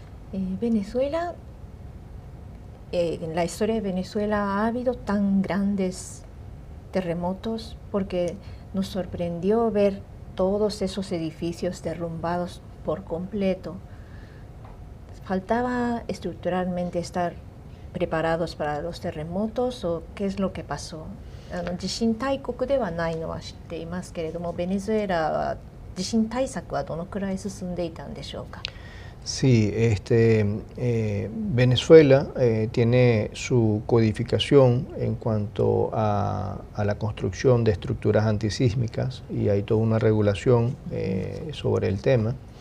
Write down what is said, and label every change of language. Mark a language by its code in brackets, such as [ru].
[es] Venezuela, en la historia de Venezuela ha habido tan grandes terremotos porque nos sorprendió ver todos esos edificios derrumbados por completo. ¿Faltaba estructuralmente estar preparados para los terremotos o qué es lo que pasó? [ja] 地震大国ではないのは知っていますけれども、ベネズエラは地震対策はどのくらい進んでいたんでしょうか。 [es] Sí, Venezuela tiene su codificación en cuanto a la construcción de estructuras antisísmicas y hay toda una regulación sobre el tema.